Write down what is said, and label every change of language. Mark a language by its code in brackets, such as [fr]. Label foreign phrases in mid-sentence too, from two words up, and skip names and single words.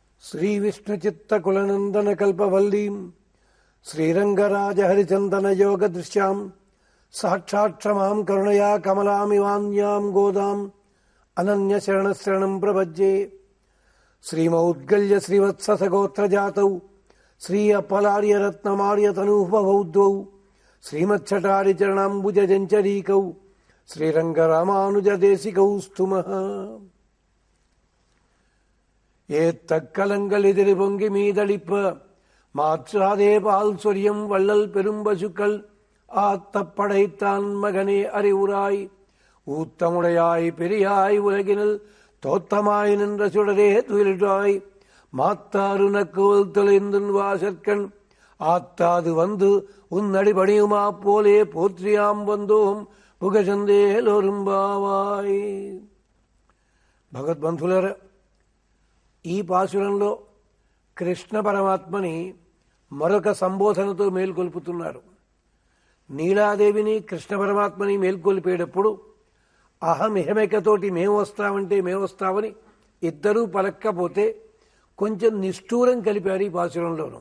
[sa] श्रीविष्णुचित्तकुलनन्दनकल्पवल्लीं श्रीरङ्गराजहरिचन्दनयोगदृश्यां साक्षात्क्षमां करुणया कमलामिवान्यां गोदाम् अनन्यशरणशरणं प्रपद्ये। श्रीमौद्गल्य श्रीवत्ससगोत्रजातौ श्री अपलार्यरत्नमार्यतनूपभौ द्वौ श्रीमच्छटारिचरणाम्बुजजञ्चरीकौ श्रीरङ्गरामानुजदेशिकौ स्तुमः। [ta] ஏத்தக்கலங்கள் எதிரி பொங்கி மீதளிப்ப மாற்றாதே பால் சொரியம் வள்ளல் பெரும்பசுக்கள் ஆத்தப்படைத்தான் மகனே அறிவுராய் ஊத்தமுடையாய் பெரியாய் உலகினில் தோத்தமாய் நின்ற சுடரே துயிலாய் மாத்தாறு நக்குவல் தொலைந்துன் வாசற்கண் ஆத்தாது வந்து உன்னடிபணியுமா போலே போற்றியாம் வந்தோம் புகழந்தேலொரும்பாவாய். [te] భగవద్బంధులారా, ఈ పాశురంలో కృష్ణ పరమాత్మని మరొక సంబోధనతో మేల్కొల్పుతున్నారు. నీలాదేవిని కృష్ణ పరమాత్మని మేల్కొల్పేటప్పుడు అహమిహమికతోటి మేము వస్తామని ఇద్దరూ పలక్కపోతే కొంచెం నిష్ఠూరం కలిపారు ఈ పాశురంలోనూ.